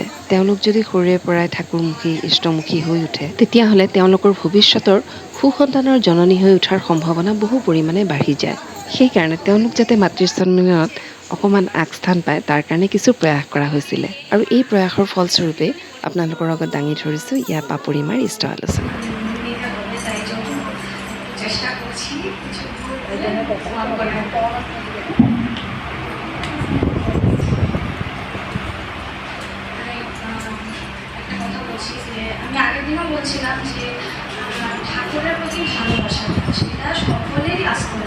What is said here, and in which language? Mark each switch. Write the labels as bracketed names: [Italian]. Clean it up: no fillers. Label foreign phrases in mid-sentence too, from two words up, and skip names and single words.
[Assamese] তেওঁলোক যদি সৰুৰে পৰাই ঠাকুৰমুখী ইষ্টমুখী হৈ উঠে, তেতিয়াহ'লে তেওঁলোকৰ ভৱিষ্যতৰ সুসন্তানৰ জননী হৈ উঠাৰ সম্ভাৱনা বহু পৰিমাণে বাঢ়ি যায়। সেইকাৰণে তেওঁলোক যাতে মাতৃ সন্মিলনত অকণমান আগস্থান পায়, তাৰ কাৰণে কিছু প্ৰয়াস কৰা হৈছিলে। আৰু এই প্ৰয়াসৰ ফলস্বৰূপে আপোনালোকৰ আগত দাঙি ধৰিছোঁ ইয়াৰ পাপৰিমাৰ ইষ্ট আলোচনা। [Bangla] চেষ্টা করছি কিছু একটা কথা বলছি যে আমি আগের দিনও বলছিলাম যে ঠাকুরের প্রতি ভালোবাসা সেটা সকলেরই আসতে হবে।